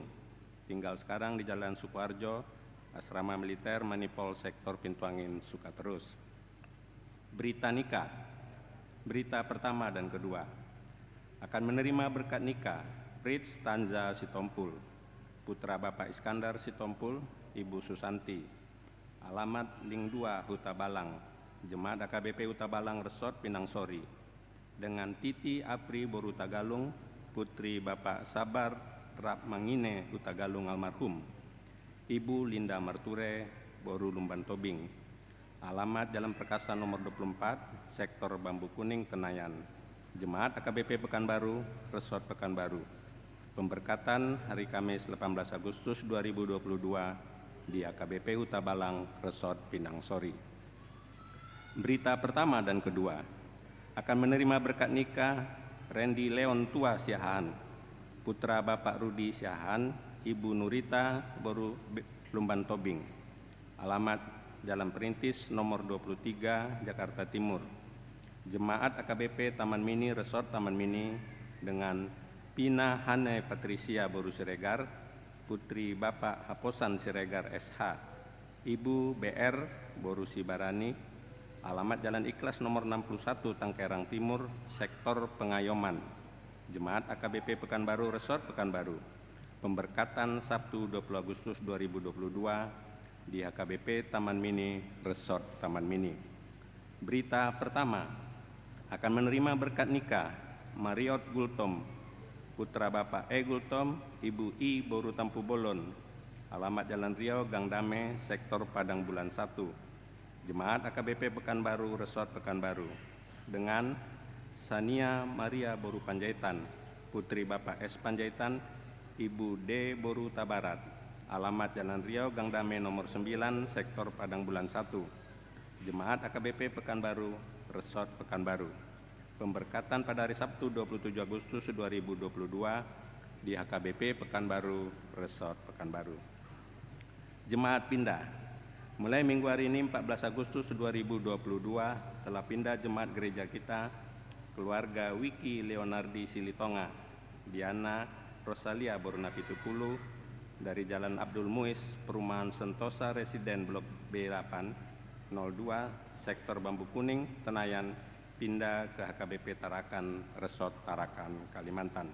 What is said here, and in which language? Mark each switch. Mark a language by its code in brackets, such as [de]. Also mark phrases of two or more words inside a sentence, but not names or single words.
[id] Tinggal sekarang di Jalan Sukoharjo, Asrama Militer Manipol Sektor Pintu Angin Sukaterus. Berita nikah. Berita pertama dan kedua. Akan menerima berkat nikah Prince Tanza Sitompul, putra Bapak Iskandar Sitompul, Ibu Susanti. Alamat Ling 2 Huta Balang, Jemaat AKBP Huta Balang Resort Pinang Sori. Dengan Titi Apri Boru Tagalung, putri Bapak Sabar Rap Mangine Huta Galung almarhum. Ibu Linda Marture, Boru Lumban Tobing. Alamat Jalan Perkasa nomor 24, Sektor Bambu Kuning, Tenayan. Jemaat AKBP Pekanbaru, Resort Pekanbaru. Pemberkatan hari Kamis 18 Agustus 2022 di AKBP Huta Balang, Resort Pinang Sori. Berita pertama dan kedua. Akan menerima berkat nikah Randy Leon Tua Siahaan, putra Bapak Rudi Siahaan, Ibu Nurita Boru Lumban Tobing. Alamat Jalan Perintis nomor 23, Jakarta Timur. Jemaat AKBP Taman Mini Resort Taman Mini dengan Pina Hane Patricia Boru Siregar, putri Bapak Haposan Siregar SH. Ibu BR Boru Sibarani. Alamat Jalan Ikhlas nomor 61, Tangkerang Timur, Sektor Pengayoman. Jemaat AKBP Pekanbaru Resort Pekanbaru. Pemberkatan Sabtu 20 Agustus 2022 di HKBP Taman Mini Resort Taman Mini. Berita pertama, akan menerima berkat nikah Mariot Gultom, putra Bapak E. Gultom, Ibu I. Boru Tampu Bolon. Alamat Jalan Riau, Gang Dame, Sektor Padang Bulan 1. Jemaat AKBP Pekanbaru Resort Pekanbaru. Dengan Sania Maria Boru Panjaitan, putri Bapak S. Panjaitan, Ibu D. Boru Tabarat. Alamat Jalan Riau, Gang Dame nomor 9, Sektor Padang Bulan 1. Jemaat AKBP Pekanbaru Resort Pekanbaru. Pemberkatan pada hari Sabtu 27 Agustus 2022 di HKBP Pekanbaru Resort Pekanbaru. Jemaat pindah. Mulai minggu hari ini 14 Agustus 2022 telah pindah jemaat gereja kita keluarga Wiki Leonardi Silitonga, Diana Rosalia Boruna Pitupulu dari Jalan Abdul Muiz, Perumahan Sentosa Residen Blok B8 02, Sektor Bambu Kuning, Tenayan, pindah ke HKBP Tarakan Resort Tarakan, Kalimantan.